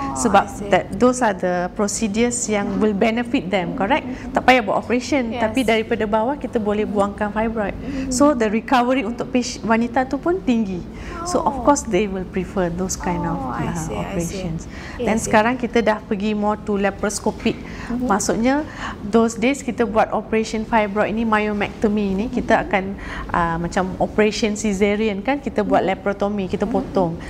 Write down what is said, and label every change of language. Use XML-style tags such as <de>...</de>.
<ms>Sebab</ms> <en>those are the procedures</en> <ms>yang</ms> <en>will benefit them, correct?</en> <ms>Tak payah buat operation, tapi daripada bawah kita boleh buangkan fibroid.</ms> <en>So the recovery</en> <ms>untuk wanita tu pun tinggi.</ms> <en>So of course they will prefer those kind of operations.</en> <ms>Dan sekarang kita dah pergi</ms> <en>more to laparoscopic.</en> <ms>Maksudnya</ms> <en>those days</en> <ms>kita buat operation fibroid ini, myomectomy ini, kita akan macam operation cesarean kan, kita buat laparotomy, kita potong.</ms>